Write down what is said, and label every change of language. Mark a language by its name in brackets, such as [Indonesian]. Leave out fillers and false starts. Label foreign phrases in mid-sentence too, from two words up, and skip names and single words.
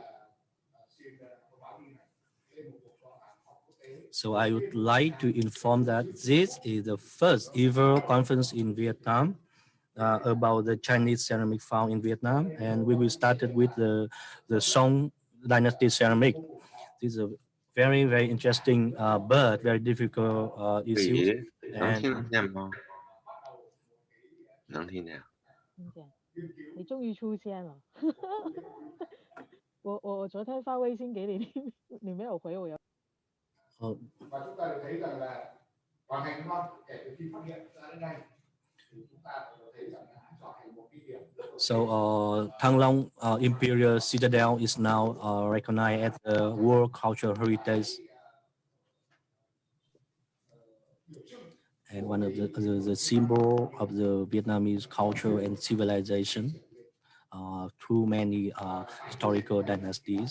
[English] So I would like to inform that this is the first ever conference in Vietnam about the Chinese ceramic found in Vietnam, and we will start it with the Song Dynasty ceramic. This is a very interesting but very difficult issue. [Vietnamese] Vị nắng [English] And [Vietnamese] thiên Nam không? Nắng thiên nào? [Chinese] 听见？你终于出现了。我昨天发微信给你，你没有回我。 [Vietnamese] Và chúng ta được thấy rằng là hoàng thành Thăng Long kể từ khi phát hiện ra đến nay thì chúng ta có thấy rằng đã trở thành một cái điểm. [English] So Thang Long Imperial Citadel is now recognized as the World Cultural Heritage, and one of the symbol of the Vietnamese culture and civilization through many historical dynasties.